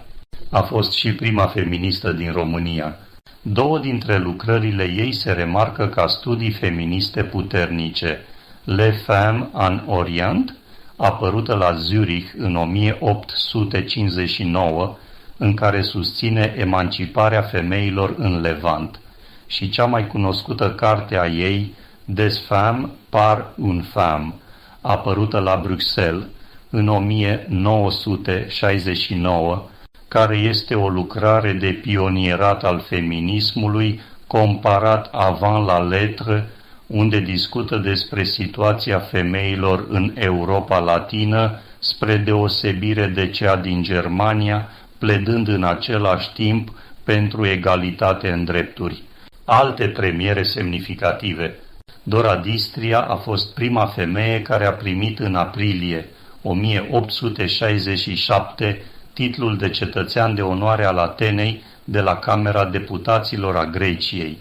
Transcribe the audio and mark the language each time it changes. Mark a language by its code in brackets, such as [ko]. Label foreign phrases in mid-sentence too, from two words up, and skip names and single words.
[ro] A fost și prima feministă din România. 2 dintre lucrările ei se remarcă ca studii feministe puternice. Les Femmes en Orient, apărută la Zurich în 1859, în care susține emanciparea femeilor în Levant, și cea mai cunoscută carte a ei, Des Femmes par une femme, apărută la Bruxelles în 1969, care este o lucrare de pionierat al feminismului comparat [fr] avant la lettre, [ro] unde discută despre situația femeilor în Europa Latină, spre deosebire de cea din Germania, pledând în același timp pentru egalitate în drepturi. Alte premiere semnificative. Dora Distria a fost prima femeie care a primit în aprilie 1867 titlul de cetățean de onoare al Atenei de la Camera Deputaților a Greciei.